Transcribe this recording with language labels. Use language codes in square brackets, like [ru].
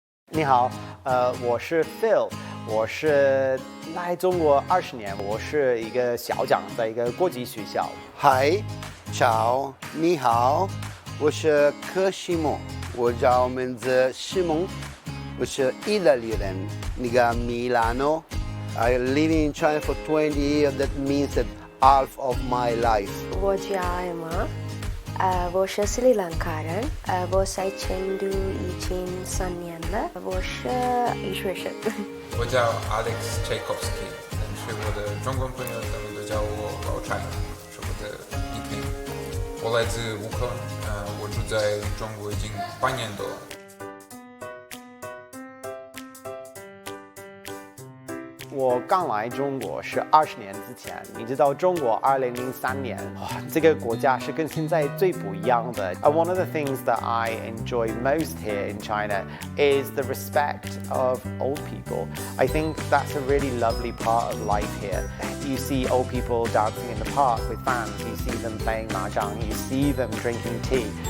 [zh] 你好，我是 Phil，我是来中国20年，我是一个校长，在一个国际学校。 [en] Hi， ciao， [zh] 你好，我是科西莫，我叫名字西蒙，我是意大利人，那个米兰诺。 [en] I live in China for 20 years. That means that half of my life. [zh] 我叫艾玛，我是斯里兰卡人，我在成都已经3年了，我是医学生。我叫 Alex Tchaikovsky， 但是我的中国朋友他们都叫我老柴，是我的nickname。我来自乌克兰，我住在中国已经8年多了。我刚来中国是20年之前，你知道中国2003年，这个国家是跟现在最不一样的。 [en] One of the things that I enjoy most here in China is the respect of old people. I think that's a really lovely part of life here. You see old people dancing in the park with fans, you see them playing mahjong, you see them drinking tea.